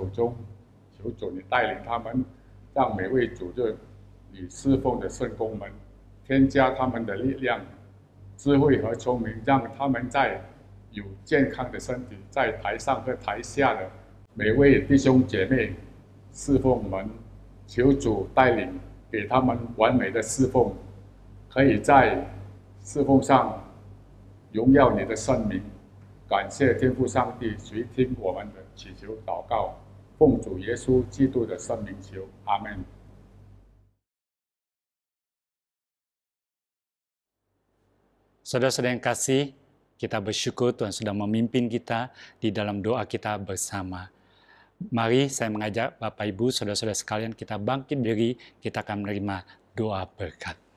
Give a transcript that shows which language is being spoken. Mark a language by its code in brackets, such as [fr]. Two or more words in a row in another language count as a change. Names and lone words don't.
[zh] 中，求主你带领他们，让每位主日里侍奉的圣工们添加他们的力量、智慧和聪明，让他们在有健康的身体，在台上和台下的每位弟兄姐妹侍奉们，求主带领，给他们完美的侍奉，可以在侍奉上荣耀你的圣名。感谢天父上帝垂听我们的祈求祷告，奉主耶稣基督的圣名求，阿门。 [id] Saudara-saudara yang kasih, kita bersyukur Tuhan sudah memimpin kita di dalam doa kita bersama. Mari saya mengajak Bapak Ibu, saudara-saudara sekalian, kita bangkit diri, kita akan menerima doa berkat.